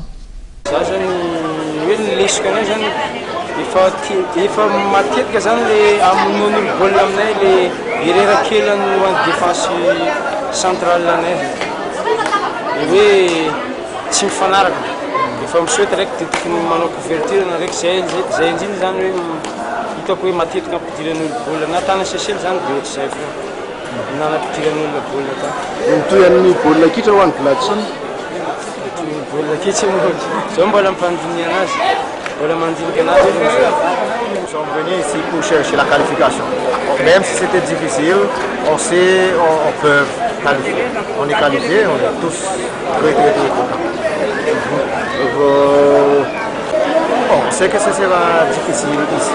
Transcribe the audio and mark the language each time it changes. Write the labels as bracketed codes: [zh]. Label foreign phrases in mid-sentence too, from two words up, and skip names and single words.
[mg] Za zany hoe ny lesika anay zany efa matetika zany le amonoan'olo baolina aminay le irerakely no any [fr] défense centrale [mg] anay hoe tsy mifanaraka efa misoety raiky dia tokony manao couverture na raiky zay indrindra zany hoe hitako hoe matetika ampidiran'olo baolina na tany Seychelles zany dia ohatr'izay fa nanampidiran'olona baolina ta mitoy amin'ny baolina kitra ho an'ny Gladson baolina kitra zao mbola mimpandiniana anazy mbola mandinika anazy [fr] Nous sommes venus ici pour chercher la qualification. Même si c'était difficile, on sait on peut qualifier. On est qualifié, on est tous très contents. On sait que ce sera difficile ici.